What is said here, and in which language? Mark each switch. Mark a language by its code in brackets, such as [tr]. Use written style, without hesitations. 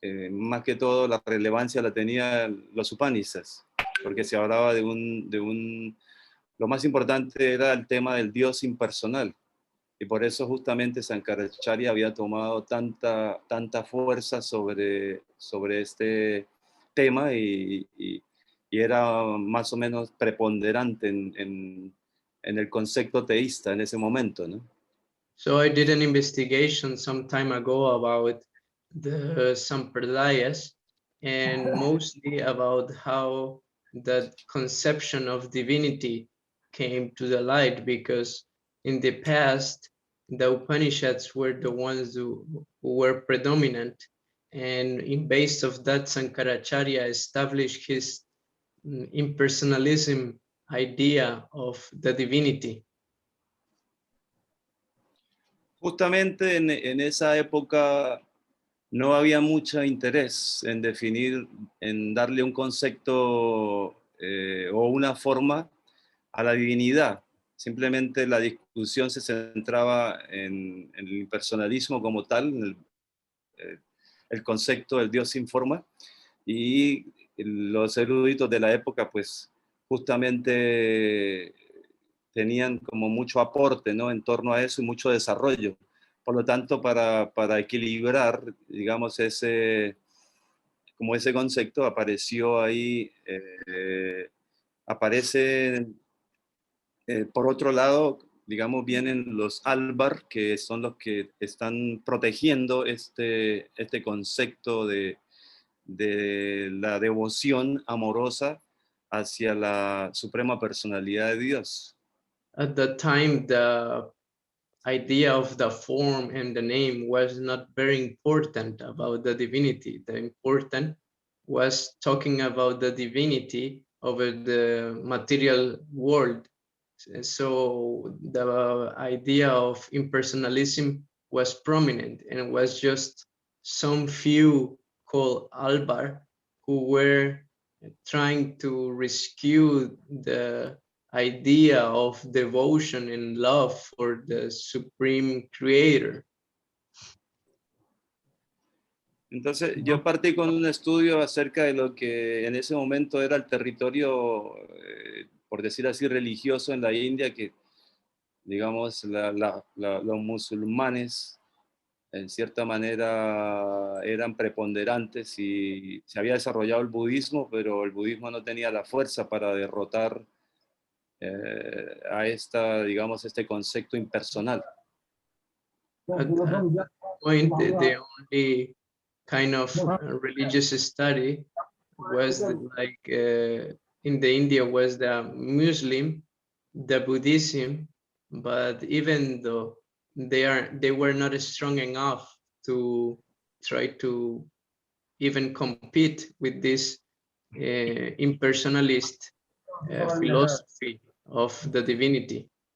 [es] más que todo, la relevancia la tenían los Upanishads, porque se hablaba lo más importante era el tema del Dios impersonal, y por eso justamente Sankaracharya había tomado tanta fuerza sobre este tema y era más o menos preponderante en el concepto teísta en ese momento, ¿no? [en] So I did an investigation some time ago about the Sampradayas and mostly about how that conception of divinity came to the light, because in the past the Upanishads were the ones who were predominant, and in base of that Sankaracharya established his impersonalism idea of the divinity. [es] Justamente en esa época no había mucho interés en definir, en darle un concepto o una forma a la divinidad. Simplemente la discusión se centraba en el impersonalismo como tal, en el concepto del Dios sin forma, y los eruditos de la época pues justamente tenían como mucho aporte, ¿no?, en torno a eso y mucho desarrollo. Por lo tanto, para equilibrar, digamos, ese concepto apareció ahí, por otro lado, digamos, vienen los Alvar, que son los que están protegiendo este concepto de la devoción amorosa hacia la suprema personalidad de Dios. [en] At that time, the idea of the form and the name was not very important about the divinity. The important was talking about the divinity over the material world. So the idea of impersonalism was prominent, and was just some few called Alvar who were trying to rescue the idea of devotion and love for the supreme creator. [es] Entonces, yo partí con un estudio acerca de lo que en ese momento era el territorio, por decir así, religioso en la India, que, digamos, los musulmanes, en cierta manera, eran preponderantes y se había desarrollado el budismo, pero el budismo no tenía la fuerza para derrotar a digamos, este concepto impersonal. [en] At that point, the only kind of religious study was in the India was the Muslim, the Buddhism, but even though they were not strong enough to try to even compete with this impersonalist philosophy of the divinity.